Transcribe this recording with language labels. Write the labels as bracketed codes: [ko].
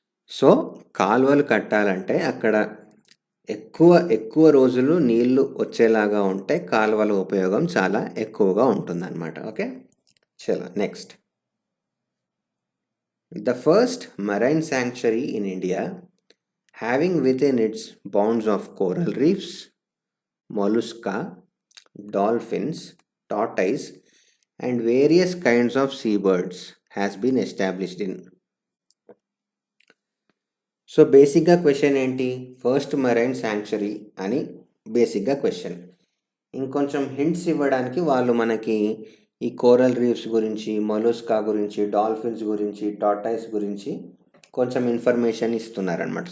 [te] So కాలువలు కట్టాలంటే అక్కడ ఎక్కువ రోజులు నీళ్లు వచ్చేలాగా ఉంటే కాలువల ఉపయోగం చాలా ఎక్కువగా ఉంటుందన్నమాట. [en] Okay, చలో next. The first marine sanctuary in India, having within its bounds of coral reefs, mollusca, dolphins, tortoise, and various kinds of seabirds, has been established in. [te] So బేసిక్గా క్వశ్చన్ ఏంటి? ఫస్ట్ మెరైన్ శాంక్చురీ అని బేసిక్గా question. ఇంకొంచెం hints ఇవ్వడానికి వాళ్ళు మనకి ఈ coral reefs గురించి, మొలుస్కా గురించి, డాల్ఫిన్స్ గురించి, టార్టాయిస్ గురించి కొంచెం ఇన్ఫర్మేషన్ ఇస్తున్నారనమాట.